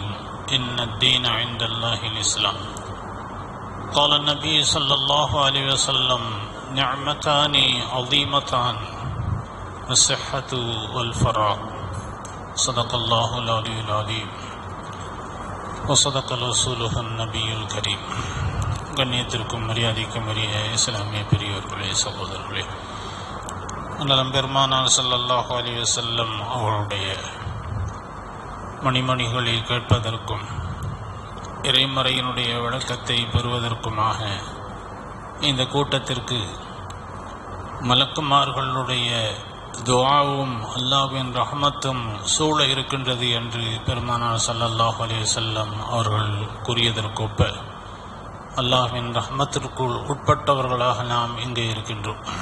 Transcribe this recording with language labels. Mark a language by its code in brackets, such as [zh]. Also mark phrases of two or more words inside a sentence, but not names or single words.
[ar] إن الدين عند الله الإسلام. قال النبي صلى الله عليه وسلم: نعمتان عظيمتان الصحة والفراغ. صدق الله العلي العظيم وصدق رسوله النبي الكريم. [ta] கண்ணியத்திற்கும் மரியாதைக்கும் உரிய இஸ்லாமிய பெரியோர்களே, சகோதரர்களே, அண்ணலம் பெருமானார் ஸல்லல்லாஹு [ar] عليه وسلم [ta] அவருடைய மணிமணிகளை கேட்பதற்கும் இறைமறையினுடைய விளக்கத்தை பெறுவதற்குமாக இந்த கூட்டத்திற்கு மலக்குமார்களுடைய துஆவும் அல்லாஹ்வின் ரஹ்மத்தும் சூழ இருக்கின்றது என்று பெருமானார் [ar] صلى الله عليه وسلم [ta] அவர்கள் கூறியதற்கொப்ப அல்லாஹ்வின் ரஹ்மத்திற்குள் உட்பட்டவர்களாக நாம் இங்கே இருக்கின்றோம்.